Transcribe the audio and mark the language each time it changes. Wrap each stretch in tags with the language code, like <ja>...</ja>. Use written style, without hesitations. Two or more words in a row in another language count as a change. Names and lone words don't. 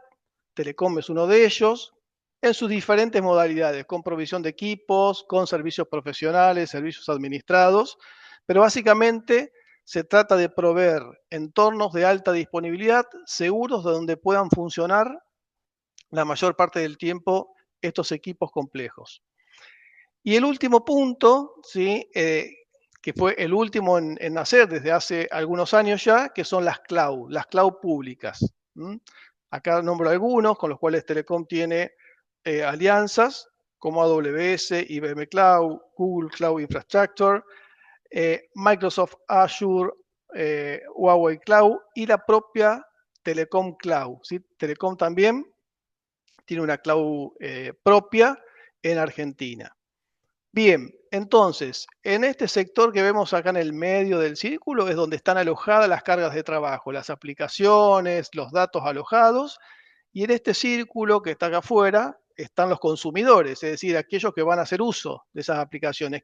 <es>Telecom es uno de ellos, en sus diferentes modalidades, con provisión de equipos, con servicios profesionales, servicios administrados, pero básicamente se trata de proveer entornos de alta disponibilidad seguros donde puedan funcionar la mayor parte del tiempo estos equipos complejos. Y el último punto, ¿sí? Que fue el último en nacer desde hace algunos años ya, que son las cloud públicas. Acá nombro algunos con los cuales Telecom tiene alianzas, como AWS, IBM Cloud, Google Cloud Infrastructure, Microsoft Azure, Huawei Cloud y la propia Telecom Cloud. ¿Sí? Telecom también tiene una cloud propia en Argentina. Bien, entonces, en este sector que vemos acá en el medio del círculo es donde están alojadas las cargas de trabajo, las aplicaciones, los datos alojados, y en este círculo que está acá afuera están los consumidores, es decir, aquellos que van a hacer uso de esas aplicaciones.</es>